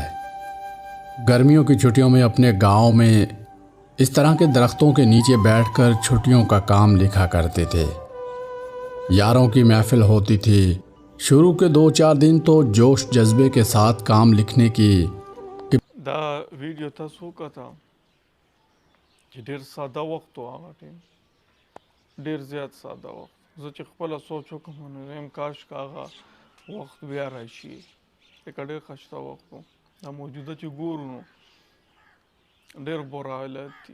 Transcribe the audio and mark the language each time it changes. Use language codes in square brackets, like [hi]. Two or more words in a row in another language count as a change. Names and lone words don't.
[ur] گرمیوں کی چھٹیوں میں اپنے گاؤں میں اس طرح کے درختوں کے نیچے بیٹھ کر چھٹیوں کا کام لکھا کرتے تھے. یاروں کی محفل ہوتی تھی. شروع کے 2-4 دن تو جوش جذبے کے ساتھ کام لکھنے کی. [ps] دا ویډیو تاسو وکړه چې چې ډېر ساده وخت و هغه ټایم، ډېر زیات ساده وخت. زه چې خپله سوچ وکړم نو وایم کاش که هغه وخت بیا راشي، ځکه ډېر ښایسته وخت و. دا موجوده چې ګورو نو ډېر بوره حالت دي.